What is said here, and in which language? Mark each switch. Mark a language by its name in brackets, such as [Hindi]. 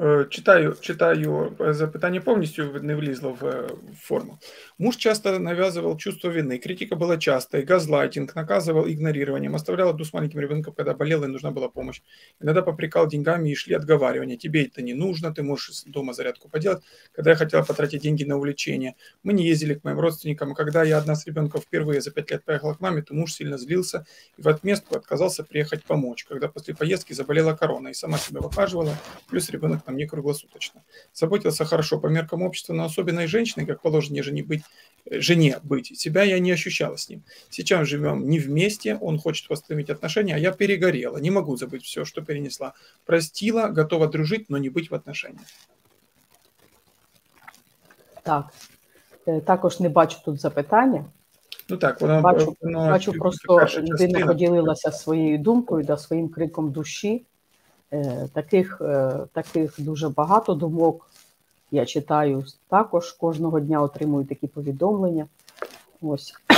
[Ukrainian] Читаю запитання повністю, не влізло в форму. [Russian] Муж часто навязывал чувство вины, критика была частой, газлайтинг, наказывал игнорированием, оставлял одну с маленьким ребенком, когда болела и нужна была помощь. Иногда попрекал деньгами и шли отговаривания. Тебе это не нужно, ты можешь дома зарядку поделать. Когда я хотела потратить деньги на увлечение, мы не ездили к моим родственникам. Когда я одна с ребенком впервые за 5 лет поехала к маме, то муж сильно злился и в отместку отказался приехать помочь. Когда после поездки заболела корона и сама себя выхаживала, плюс ребенок нам не круглосуточно. Заботился хорошо по меркам общества, но особенной женщиной, как положено жене быть, себя я не ощущала с ним. Сейчас живем не вместе, он хочет восстановить отношения, а я перегорела, не могу забыть все, что перенесла. Простила, готова дружить, но не быть в отношениях. [Ukrainian] Так, також не бачу тут запитання. Ну так, бачу просто людина поділилася своєю думкою, да, своїм криком душі. Таких дуже багато думок я читаю також, кожного дня отримую такі повідомлення. Ось.